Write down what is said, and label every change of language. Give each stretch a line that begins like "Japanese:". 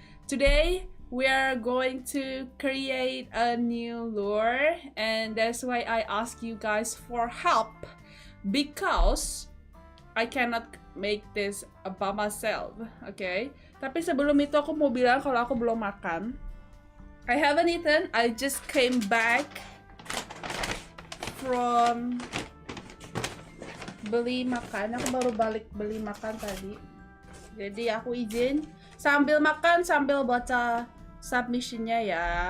English: Today we are going to create a new lore, and that's why I ask you guys for help, because I cannot make this by myself, okay?
Indonesian: Tapi sebelum itu aku mau bilang kalau aku belum makan.
English: I haven't eaten. I just came back from
Indonesian: beli makan. Aku baru balik beli makan tadi. Jadi aku izin sambil makan sambil baca submissionnya ya.